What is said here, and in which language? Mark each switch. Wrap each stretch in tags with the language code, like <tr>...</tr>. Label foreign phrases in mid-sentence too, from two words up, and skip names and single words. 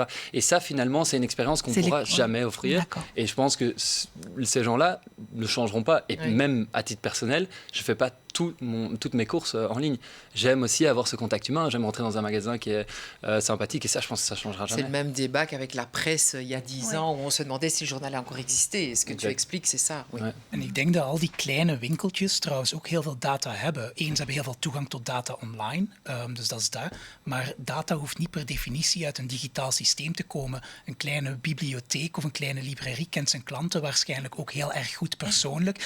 <fr>Et ça, finalement, c'est une expérience qu'on ne pourra jamais offrir. Et je pense que ces gens-là ne changeront pas. Et même à titre personnel, je ne fais pas toutes mes courses en ligne. J'aime aussi avoir ce contact humain, j'aime rentrer dans un magasin qui est sympathique, et ça, je pense que ça ne changera jamais. C'est le même débat qu'avec la presse il y a 10 ans, où on se demandait si le journal a encore existé. Ce que tu expliques, c'est ça. Oui.</fr> <nl>En ik denk dat al die kleine winkeltjes trouwens ook heel veel data hebben. Ze hebben heel veel toegang tot data online, dus dat is daar. Maar data hoeft niet per definitie uit een digitaal systeem te komen. Een kleine bibliotheek of een kleine librairie kent zijn klanten waarschijnlijk ook heel erg goed persoonlijk.</nl>